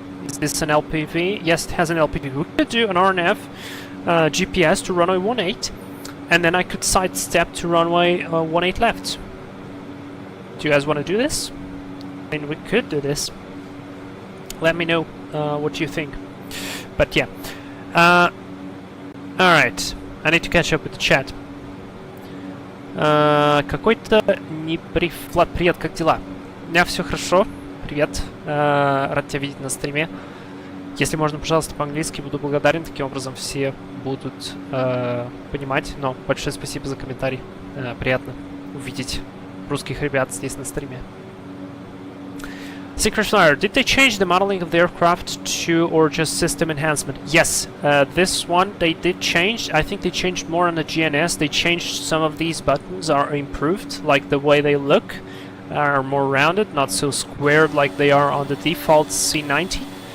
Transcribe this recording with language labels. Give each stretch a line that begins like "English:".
English: Is this an LPV? Yes, it has an LPV. We could do an RNAV GPS to runway 18, and then I could sidestep to runway 18 left. Do you guys want to do this? I mean, we could do this. Let me know what you think. But yeah. Alright. I need to catch up with the chat.
Russian: Какой-то Влад, привет, как дела? У меня все хорошо. Привет. Рад тебя видеть на стриме. Если можно, пожалуйста, по-английски, буду благодарен. Таким образом все будут понимать. Но большое спасибо за комментарий. Приятно увидеть русских ребят здесь на стриме.
English: Secret Flyer, did they change the modeling of the aircraft to, or just system enhancement? Yes, this one they did change. I think they changed more on the GNS. They changed some of these buttons, are improved, like the way they look are more rounded, not so squared like they are on the default C90.